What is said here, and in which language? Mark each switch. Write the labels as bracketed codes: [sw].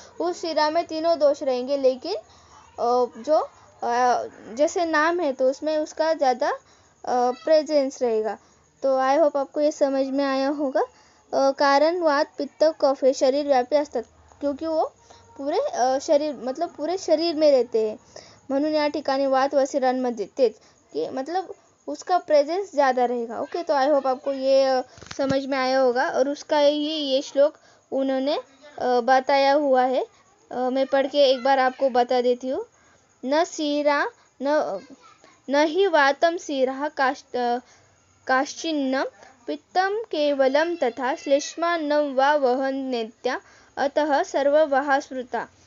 [hi] उस शिरा में तीनों दोष रहेंगे, लेकिन जो जैसे नाम है तो उसमें उसका ज़्यादा प्रेजेंस रहेगा। तो आई होप आपको ये समझ में आया होगा। [mr] कारण वात पित्त कफ हे शरीर व्यापी असतात, [hi] क्योंकि वो पूरे शरीर मतलब पूरे शरीर में रहते हैं। [mr] म्हणून या ठिकाणी वात व शिरांमध्ये तेच [hi] कि मतलब उसका प्रेजेंस ज़्यादा रहेगा, ओके। तो आई होप आपको ये समझ में आया होगा। और उसका ही ये श्लोक उन्होंने बताया हुआ है। मैं पढ़ के एक बार आपको बता देती हूँ। न शिरा न [sa] न हि वातं शिरः काश्चिन्न पित्तं केवलं तथा श्लेष्मान्नं वा वहन्नेत्या अतः सर्ववाहा स्मृता।